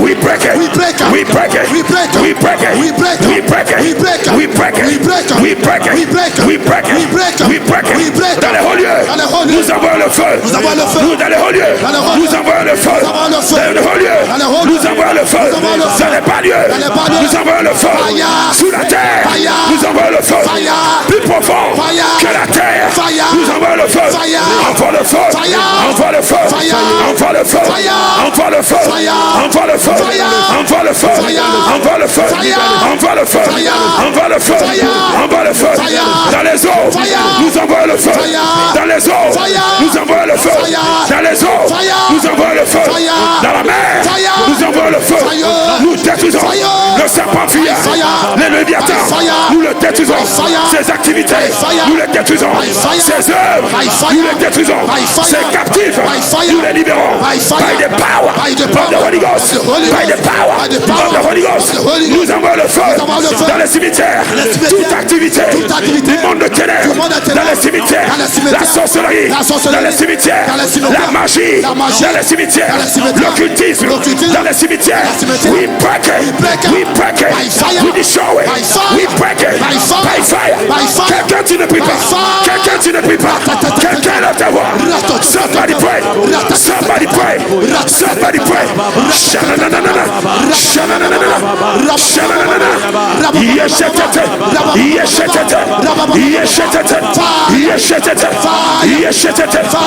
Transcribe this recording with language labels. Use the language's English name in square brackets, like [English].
[English] We break it, we break it, we break it, we break it, we break it, we break it, we break it, we break it, we break it, we break it, we break it, we break it, we break it, we break it, we break it. [French] Dans les hauts lieux, nous envoyons le feu. Nous dans les hauts lieux, nous envoyons le feu. Dans les hauts lieux, nous envoyons le feu. Dans les bas lieux, nous envoyons le feu. Sous la terre, nous envoyons le feu. Plus profond que la terre, nous envoyons le feu. Envoie le feu. Envoie le feu. Envoie le feu. Envoie le feu. Envoie le feu. Envoie le feu. Envoie le feu. Envoie le feu. Envoie le feu. Envoie le feu. Dans les eaux, nous envoyons le feu. Dans les eaux, nous envoyons le feu. Dans les eaux, nous envoyons le feu. Dans la mer, nous envoyons le feu. Nous détruisons le serpent fuyant, les léviathans, nous le détruisons. Ses activités, nous les détruisons. Ses œuvres, nous les détruisons. Ses captifs, nous les libérons. [English] By the power of the Holy Ghost. By the power of the Holy Ghost. [French] Nous envoyons le feu dans les cimetières. Toute activité du monde de ténèbres dans les cimetières. La sorcellerie dans les cimetières. La magie dans les cimetières. L'occultisme dans les cimetières. [English] We break it. We break it. We destroy it. We break it. By fire. [French] Quelqu'un tu ne prie pas. Quelqu'un tu ne prie pas. Quelqu'un lève ta voix. [English] Somebody pray. Somebody pray. Somebody pray. Shananana. Shananana. Shananana. Yeshetete. Yeshetete. Yeshetete. Yeshetete. Yeshetete.